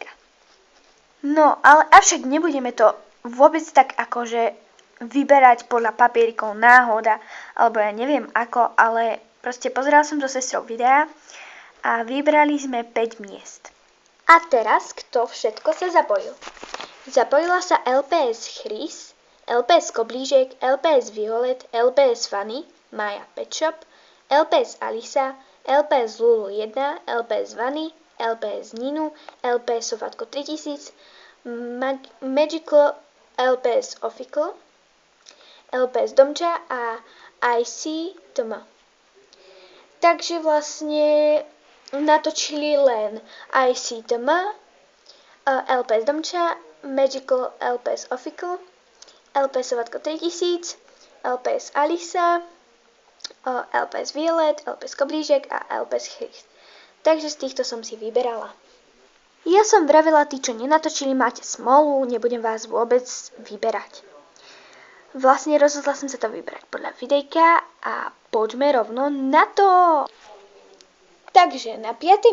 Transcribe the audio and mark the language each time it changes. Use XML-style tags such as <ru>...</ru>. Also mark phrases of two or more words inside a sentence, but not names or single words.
<sk>No, ale avšak nebudeme to vôbec tak akože vyberať podľa papierikov náhoda, alebo ja neviem ako, ale proste pozerala som so sestrou videa a vybrali sme 5 miest. A teraz, kto všetko sa zapojil? Zapojila sa LPS Chris, LPS Koblížek, LPS Violet, LPS Fanny, Maja Pet Shop, LPS Alisa, LPS Lulu 1, LPS Vanny, LPS Ninu, LPS Sofatko 3000, Magical LPS Official, LPS Domča a IC Toma. Takže vlastne natočili len ICTM, LPS Domča, Magical LPS Official, LPS Sovatko 3000, LPS Alisa, LPS Violet, LPS Koblížek a LPS Chris. Takže z týchto som si vyberala. Ja som vravela, tí, čo nenatočili, máte smolu, nebudem vás vôbec vyberať. Vlastne rozhodla som sa to vybrať podľa videjka a poďme rovno na to! Takže na 5.</sk>